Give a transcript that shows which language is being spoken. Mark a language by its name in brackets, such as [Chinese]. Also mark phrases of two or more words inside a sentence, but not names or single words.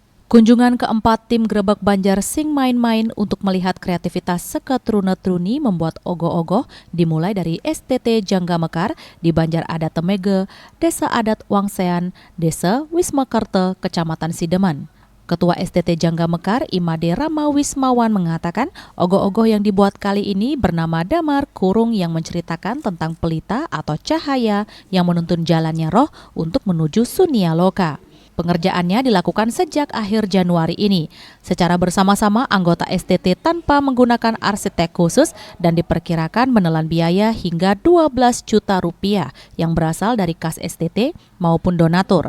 [Indonesian] Kunjungan keempat tim Grebek Banjar Sing Main-Main untuk melihat kreativitas Seketrune-Truni membuat ogoh-ogoh dimulai dari STT Jangga Mekar di Banjar Adat Temege, Desa Adat Wangsean, Desa Wismakerte, Kecamatan Sideman. Ketua STT Jangga Mekar, Imade Rama Wismawan mengatakan ogoh-ogoh yang dibuat kali ini bernama Damar Kurung yang menceritakan tentang pelita atau cahaya yang menuntun jalannya roh untuk menuju Sunia Loka. Pengerjaannya dilakukan sejak akhir Januari ini, secara bersama-sama anggota STT tanpa menggunakan arsitek khusus dan diperkirakan menelan biaya hingga 12 juta rupiah yang berasal dari kas STT maupun donatur.